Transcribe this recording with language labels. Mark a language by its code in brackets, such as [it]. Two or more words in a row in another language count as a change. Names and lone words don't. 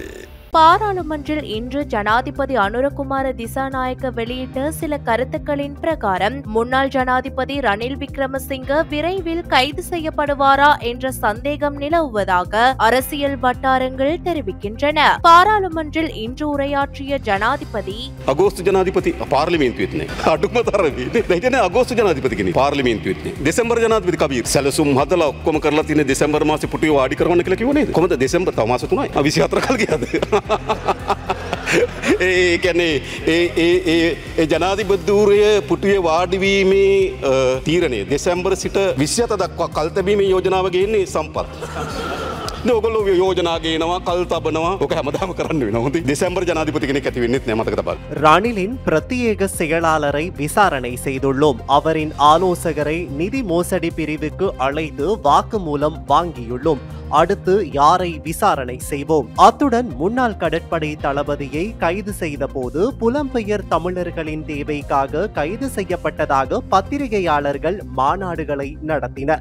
[ta] பாராளுமன்றில் இன்று ஜனாதிபதி அனுரகுமார திசாநாயக்க வெளியிட்ட சில கருத்துக்களின் பிரகாரம் முன்னாள் ஜனாதிபதி ரணில் விக்ரமசிங்க விரைவில் கைது செய்யப்படுவாரா என்ற சந்தேகம் நிலவுவதாக அரசியல் வட்டாரங்கள் தெரிவிக்கின்றன. பாராளுமன்றில் இன்று உரையாற்றிய ஜனாதிபதி [si] අගෝස්තු ජනාධිපති පාර්ලිමේන්තුවෙත් නෑ. අඩුම තරමේ දැන් අගෝස්තු ජනාධිපති කෙනෙක් පාර්ලිමේන්තුවෙත් නෑ. දෙසැම්බර් ජනාධිපති කබීර් සැලසුම් හදලා ඔක්කොම කරලා තියෙන දෙසැම්බර් මාසේ පුටුවේ වාඩි කරවන්න කියලා කිව්ව නේද? කොහමද දෙසැම්බර් තව මාස 3යි. 24 කල් ගියාද? ඒ කියන්නේ ඒ ජනාධිපතිවරය පුටුවේ වාඩිවීමේ තීරණය දෙසැම්බර් සිට 27 දක්වා කල් තැබීමේ යෝජනාව ගේන්නේ සම්පත්. ඔගොල්ලෝ යෝජනා ගේනවා, කල් තබනවා. ඔක හැමදාම කරන්න වෙනවා. හොඳයි. දෙසැම්බර් ජනාධිපති කෙනෙක් ඇති වෙන්නෙත් නෑ, මතක තබන්න. [ta] ரணிலின் பிரத்யேக செயலாளரை விசாரணை செய்துள்ளோம். அவரின் ஆலோசகரை நிதி மோசடி பிரிவுக்கு அழைத்து வாக்குமூலம் வாங்கியுள்ளோம். அடுத்து யாரை விசாரணை செய்வோம்? அத்துடன் முன்னாள் கடற்படை தளபதியை கைது செய்த போது புலம்பெயர் தமிழர்களின் தேவைக்காக கைது செய்யப்பட்டதாக பத்திரிகையாளர்கள் மாநாடுகளை நடத்தினர்.